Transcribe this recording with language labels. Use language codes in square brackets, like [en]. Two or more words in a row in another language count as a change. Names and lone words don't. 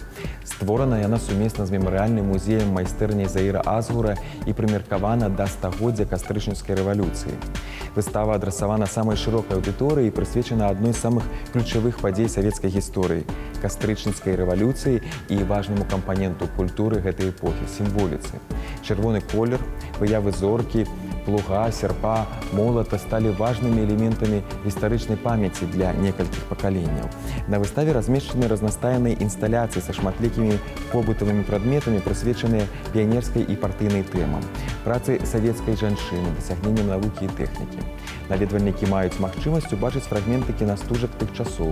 [be] Створана яна сумесна з мемарыяльным музеем майстэрняй Заіра Азгура і прымеркавана да стагоддзя кастрычніцкай рэвалюцыі. Выстава адрасавана самай шырокай аўдыторыі і прысвечана адной з самых ключавых падзей савецкай гісторыі – кастрычніцкай рэвалюцыі і важнаму кампаненту культуры гэтай эпохі – сімволіцы. Чырвоны колер, выявы зоркі, плуга, серпа, [ru] молота стали важными элементами [be] гістарычнай памяці для некалькіх пакаленняў. На выставе размешчаны разнастайныя інсталяцыі са шматлікімі побытавымі прадметамі, прысвечаныя піянерскай і партыйнай тэмам, працы савецкай жанчыны, дасягненням навукі і тэхнікі. Наведвальнікі маюць магчымасць убачыць фрагменты кінастужак тых часоў.